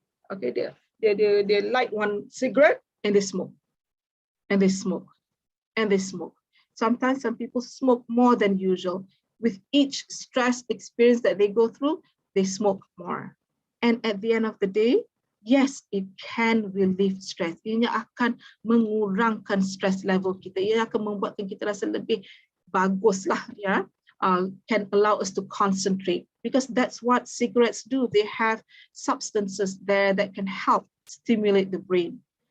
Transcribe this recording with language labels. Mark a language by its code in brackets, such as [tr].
[en] Okay, dia light one cigarette and they smoke. And they smoke. And they smoke. Sometimes some people smoke more than usual. With each stress experience that they go through, they smoke more. And at the end of the day, yes, it can relieve stress. [ms] Ianya akan mengurangkan stress level kita. Ia akan membuatkan kita rasa lebih baguslah, ya. [en] Can allow us to concentrate, because that's what cigarettes do. They have substances there that can help stimulate the brain.